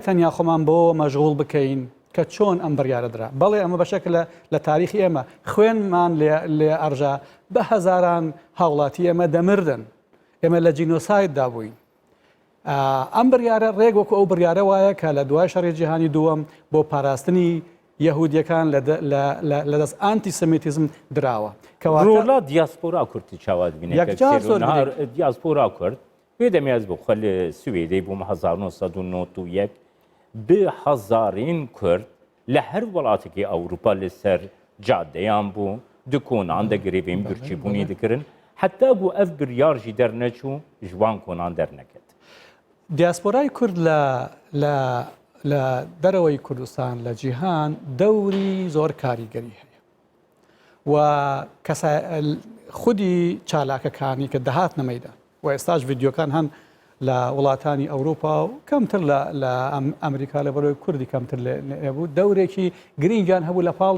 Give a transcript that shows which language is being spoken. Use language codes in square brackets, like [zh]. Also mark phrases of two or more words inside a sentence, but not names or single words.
[ckb] تەنیا خۆمان بۆ مەشغوڵ بکەین کە چۆن ئەم بڕیارە درا بەڵێ ئەمە بەشێکە لە تاریخی ئێمە خوێنمان لێ ئەرژا بە هەزاران هاوڵاتی ئێمە دەمردن ئێمە لە جینۆسایددا بووین ئەم بڕیارە ڕێک وەکو ئەو بڕیارە وایە کە لە دوای شەڕی جیهانی دووەم بۆ پاراستنی یەهودیەکان لە دەست ئانتیسەمیتیزم دراوە [ku] ڕۆلا دیاسپۆرا کوردی چاوات بینێ دیاسپۆرا کورد وێ دەمیاز بۆ خەل سوێدەی بووم 1991 bi hezarên Kurd li her welatekî Ewropa li ser caddeyan bû di konan de girêvên birçîbûnê dikirin heta ku ev biryar jî derneçû ji wan konan derneket. [ckb] دیاسپۆرای کورد لە دەرەوەی کوردستان لە جیهان دەوری زۆر کاریگەری هەیە و خودی چالاکەکانی کە دەهات نەمەیدا و ئێستاش ڤیدیۆکان هەن لە وڵاتانی ئەوروپا و کەمتر لە ئەمریکا لە بەرەوەی کوردی کەمتر لێبوو دەورێکی گرنگیان هەبوو لە پاڵ